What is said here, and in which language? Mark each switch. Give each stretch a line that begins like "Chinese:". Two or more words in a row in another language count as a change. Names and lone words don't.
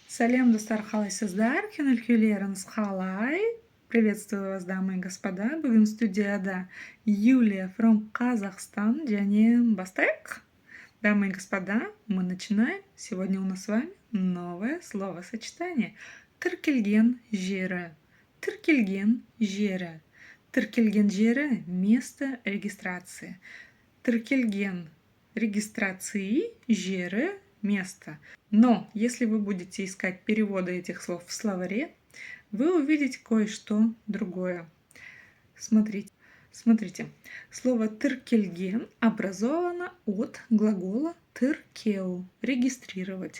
Kazakh: Салем достар халайсыздар, күнүлкүлеріңіз қалай?
Russian: Приветствую вас, дамы и господа.
Kazakh: Бүгін студияда Юлия from Казахстан. және бастайық.
Russian: Дамы и господа, мы начинаем. Сегодня у нас с вами новое словосочетание.
Kazakh: Тіркелген жері. Тіркелген жері. Тіркелген жері –
Russian: место регистрации.
Kazakh: Тіркелген регистрации жері –
Russian: место. Но если вы будете искать переводы этих слов в словаре, вы увидите кое-что другое. Смотрите. Слово «тіркелген» образовано от глагола «тіркеу» – регистрировать.